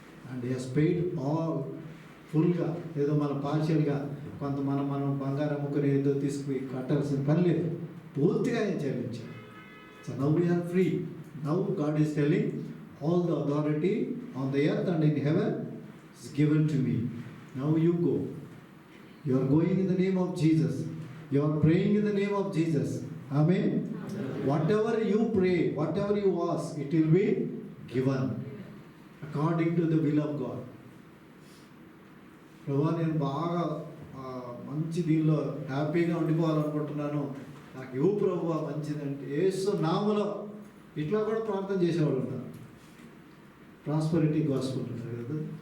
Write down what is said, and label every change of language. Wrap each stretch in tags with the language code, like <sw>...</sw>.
<en>And he has paid all ఫుల్గా.</en> <te>ఏదో మన పార్షియల్గా కొంత మనం బంగారం అమ్ముకుని ఏదో తీసుకుని కట్టాల్సిన పని లేదు, పూర్తిగా ఆయన చెల్లించాడు.</te> <en>So now we are free. Now God is telling all the authority on the earth and in heaven is given to me. Now you go. You are going in the name of Jesus. You are praying in the name of Jesus. Amen. Whatever you pray, whatever you ask, it will be given according to the will of God.</en> <te>ప్రభువా, నేను బాగా మంచి దీనిలో హ్యాపీగా ఉండిపోవాలనుకుంటున్నాను, నాకు ఇవ్వు ప్రభువా మంచిదంటే యేసు నామములో ఇట్లా కూడా ప్రార్థన చేసేవాళ్ళు ఉన్నారు. ప్రాస్పరిటీ గాస్పెల్ ఉంటారు కదా.</te>